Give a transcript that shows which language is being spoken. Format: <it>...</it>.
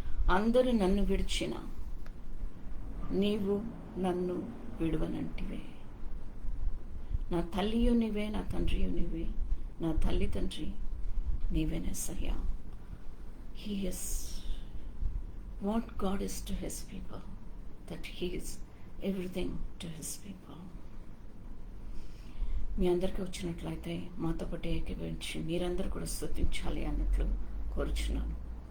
<te>అందరూ నన్ను విడిచిన నీవు నన్ను విడువనంటివే. నా తల్లియు నీవే, నా తండ్రియు నీవే, నా తల్లి తండ్రి నీవేనయ్యా.</te> <en>He is what God is to his people, that he is everything to his people.</en> <te>మీ అందరికీ వచ్చినట్లయితే మాతో పాటు ఏకీభవించి మీరందరూ కూడా స్తుతించాలి అన్నట్లు కోరుచున్నాను.</te>